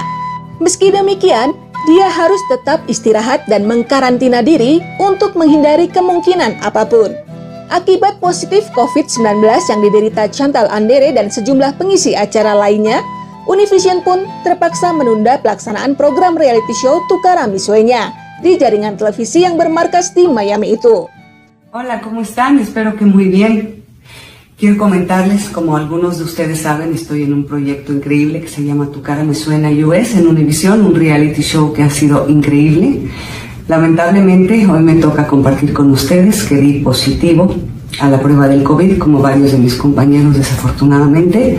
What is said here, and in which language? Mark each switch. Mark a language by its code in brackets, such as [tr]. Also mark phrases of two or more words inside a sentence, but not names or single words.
[id] Meski demikian, dia harus tetap istirahat dan mengkarantina diri untuk menghindari kemungkinan apapun. Akibat positif COVID-19 yang diderita Chantal Andere dan sejumlah pengisi acara lainnya, Univision pun terpaksa menunda pelaksanaan program [en] reality show [id] Tu Cara Mi Sueña di jaringan televisi yang bermarkas di Miami itu. [es] Hola, ¿cómo están? Espero que muy bien. Quiero comentarles, como algunos de ustedes saben, estoy en un proyecto increíble que se llama Tu Cara Me Suena US en Univision, un [en] reality show [es] que ha sido increíble. Lamentablemente, hoy me toca compartir con ustedes que di positivo a la prueba del COVID, como varios de mis compañeros desafortunadamente.